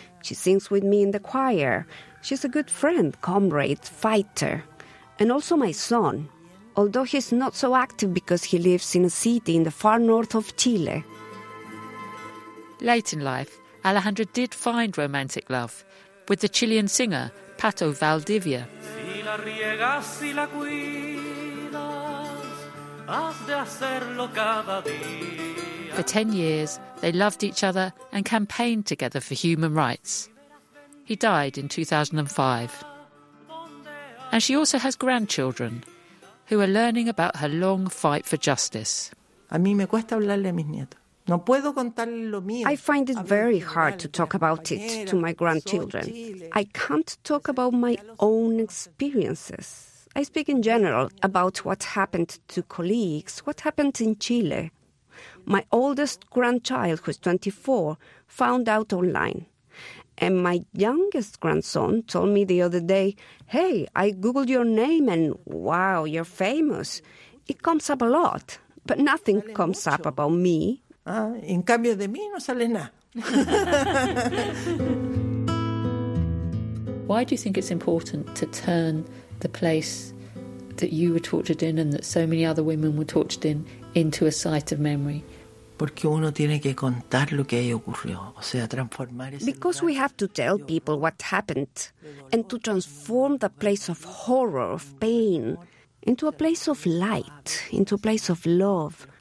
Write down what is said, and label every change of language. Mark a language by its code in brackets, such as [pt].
[en] She sings with me in the choir. She's a good friend, comrade, fighter. And also my son, although he's not so active because he lives in a city in the far north of Chile. Late in life, Alejandra did find romantic love with the Chilean singer, Pato Valdivia. [es] Si la riegas, si la cuidas, has de hacerlo cada día. [en] For 10 years, they loved each other and campaigned together for human rights. He died in 2005. And she also has grandchildren who are learning about her long fight for justice. [es] A mí me cuesta hablarle a mis nietos. No puedo contarle lo mío. [en] I find it very hard to talk about it to my grandchildren. I can't talk about my own experiences. I speak in general about what happened to colleagues, what happened in Chile. My oldest grandchild, who's 24, found out online. And my youngest grandson told me the other day, hey, I Googled your name and wow, you're famous. It comes up a lot, but nothing comes up about me. [es] In cambio de mí no sale nada. [en] Why do you think it's important to turn the place that you were tortured in and that so many other women were tortured in into a site of memory? Because we have to tell people what happened and to transform the place of horror, of pain, into a place of light, into a place of love.